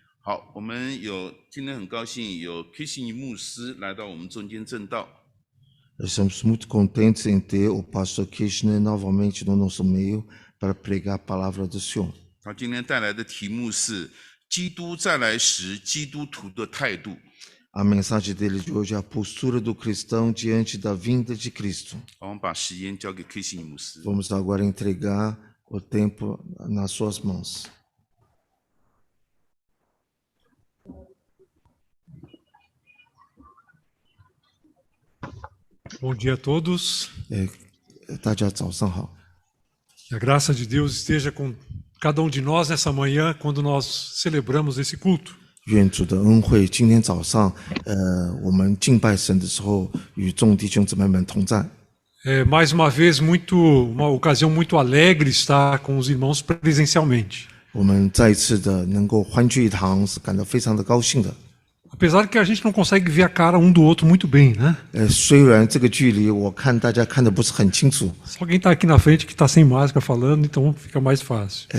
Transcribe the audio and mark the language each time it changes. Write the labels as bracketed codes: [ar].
[zh] 好，我们今天很高兴有 Kissing 牧师来到我们中间证道。 [pt] Estamos muito contentes em ter o pastor Kirchner novamente no nosso meio para pregar a palavra do Senhor. [zh] 他今天带来的题目是基督再来时基督徒的态度。 [pt] A mensagem dele de hoje é a postura do cristão diante da vinda de Cristo. [zh] 好，我们把时间交给 Kissing 牧师。 [pt] Vamos agora entregar o tempo nas suas mãos. Bom dia a todos. [zh] 大家早上好。 [pt] Que a graça de Deus esteja com cada de nós nessa manhã, quando nós celebramos esse culto. [zh] 愿主的恩惠今天早上，我们敬拜神的时候，与众弟兄姊妹们同在。 [pt] Mais uma vez, uma ocasião muito alegre estar com os irmãos presencialmente. [zh] 我们再一次的能够欢聚一堂，是感到非常的高兴的。 [pt] Apesar que a gente não consegue ver a cara um do outro muito bem, né? [zh] 虽然这个距离我看大家看得不是很清楚， [pt] Só quem está aqui na frente que está sem máscara falando, então fica mais fácil.